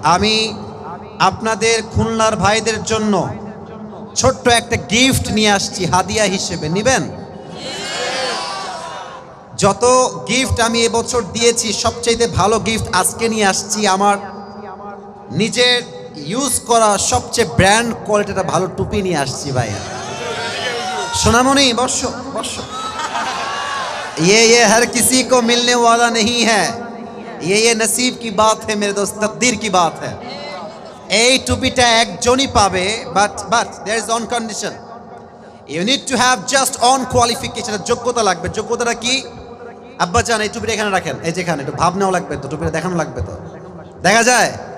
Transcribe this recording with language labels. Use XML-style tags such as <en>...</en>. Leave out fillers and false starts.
<bn>আমি আপনাদের খুলনার ভাইদের জন্য ছোট্ট একটা গিফট নিয়ে আসছি হাদিয়া হিসেবে, নিবেন? যত গিফট আমি এবছর দিয়েছি সবচেয়ে ভালো গিফট আজকে নিয়ে আসছি। আমার নিজের ইউজ করা সবচেয়ে ব্র্যান্ড কোয়ালিটিটা ভালো টুপি নিয়ে আসছি ভাইয়া। সোনামণি বর্ষ বর্ষ,</bn> <hi>ये हर किसी को मिलने वाला नहीं है, ये नसीब की बात है मेरे दोस्त, तकदीर की बात है।</hi> <bn>এই টুপিটা একজনই পাবে,</bn> <en>But there is one condition. You need to have just one qualification,</en> <bn>যোগ্যতা লাগবে। যোগ্যতাটা কি? আব্বা জান এই টুপিটা এখানে রাখেন, এই যেখানে একটু ভাবনাও লাগবে তো, টুপিটা দেখানো লাগবে তো। দেখা যায়?</bn>